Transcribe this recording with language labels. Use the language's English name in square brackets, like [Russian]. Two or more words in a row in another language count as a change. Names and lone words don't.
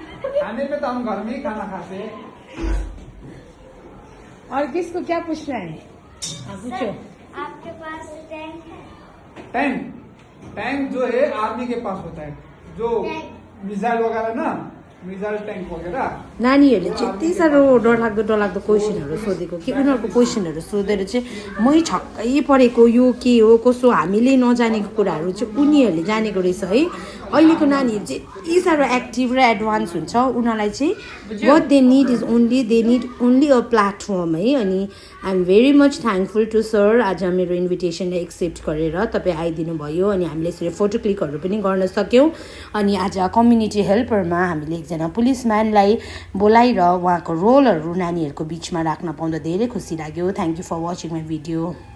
[Hindi] खाने में तो हम घर में ही खाना खाते हैं और किसको क्या पूछना है पूछो आपके पास टैंक है? टैंक जो है आर्मी के पास होता है जो मिसाइल वगैरह ना मिसाइल टैंक वगैरह [Nepali] नानीहरूले चाहिँ यति साह्रो डरलाग्दो क्वेसनहरू सोधेको कि उनीहरूको क्वेसनहरू सोधेर चाहिँ मै छक्कै परेको यो के हो कसो हामीले नजानेको कुराहरू चाहिँ उनीहरूले जानेको रहेछ है अहिलेको नानीहरू चाहिँ यति साह्रो एक्टिभ र एडभान्स हुन्छ उनीहरूलाई चाहिँ [English] what they need is only a platform [Nepali] है अनि [English] I am very much thankful to sir [Nepali] आज मेरो इन्भिटेसनलाई एक्सेप्ट गरेर तपाईँ आइदिनु भयो अनि हामीले यसरी फोटो क्लिकहरू पनि गर्न सक्यौँ अनि आज [English] community helperma [Nepali] हामीले एकजना पुलिसम्यानलाई बोलाएर उहाँको रोलहरू नानीहरूको बिचमा राख्न पाउँदा धेरै खुसी लाग्यो [English] thank you for watching my video